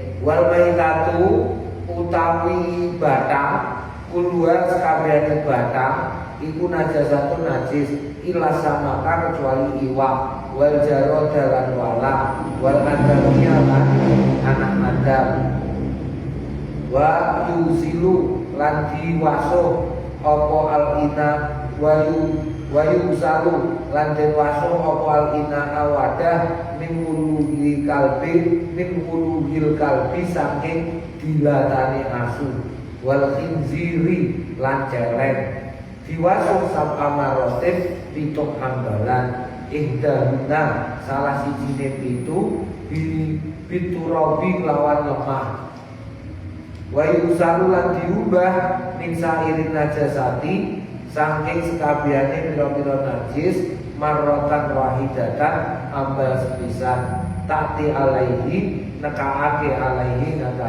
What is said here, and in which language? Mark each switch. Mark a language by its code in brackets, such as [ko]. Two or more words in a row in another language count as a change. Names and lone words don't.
[ar] والميتة [jv] utawi batang kulua sakabehane batang iku najasatun najis [ar] إلا السمك [jv] kecuali iwak [ar] والجراد [jv] lan wala wal adamnya lan anak adam [ar] ويغسل [jv] lan diwasuh apa al-ina [ar] ويغسل [jv] lan diwasuh apa [ar] الإناء ولوغ الكلب [jv] saking dilatane asu [ar] والخنزير [jv] lan celeng diwasuh [ar] سبع مرات [jv] pitung hambalan ihdahuna salah sijine pitu biturabi lawan lemah [ar] ويغسل [jv] lan diubah [ar] من سائر النجاسات [jv] saking sekabehane pira-pira najis [ar] مرة واحدة [jv] ambal sepisan [ar] تأتي عليه [jv] nekaake alaihi